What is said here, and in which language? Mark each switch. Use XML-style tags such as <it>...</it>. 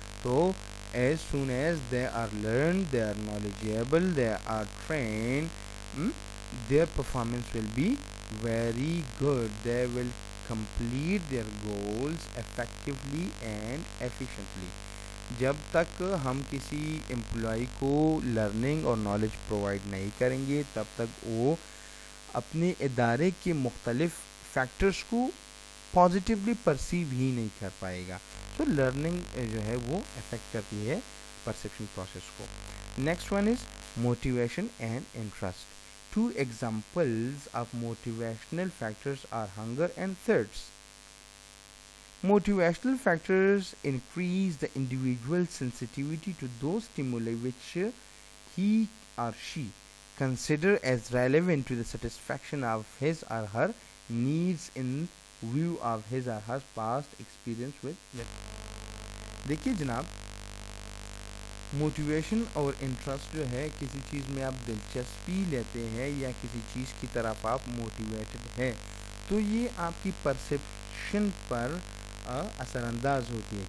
<en>تو as soon as they are learn, they are knowledgeable, they are train, their performance will be very good. They will complete their goals effectively and efficiently.</en> <ur>جب تک ہم کسی employee کو learning اور knowledge provide نہیں کریں گے، تب تک وہ اپنے ادارے کے مختلف فیکٹرز کو پازیٹیولی پرسیو ہی نہیں کر پائے گا. تو لرننگ جو ہے وہ افیکٹ کرتی ہے پرسیپشن پروسیس کو.</ur> <en>Next one is motivation and interest. Two examples of motivational factors are hunger and thirst. Motivational factors increase the individual's sensitivity to those stimuli which he or she consider as relevant to the satisfaction of his or her needs in view of his or her past experience with it.</en> <ur>دیکھیے جناب، motivation اور interest جو ہے، کسی چیز میں آپ دلچسپی لیتے ہیں یا کسی چیز کی طرف آپ موٹیویٹڈ ہیں، تو یہ آپ کی پرسیپشن پر اثر انداز ہوتی ہے.</ur>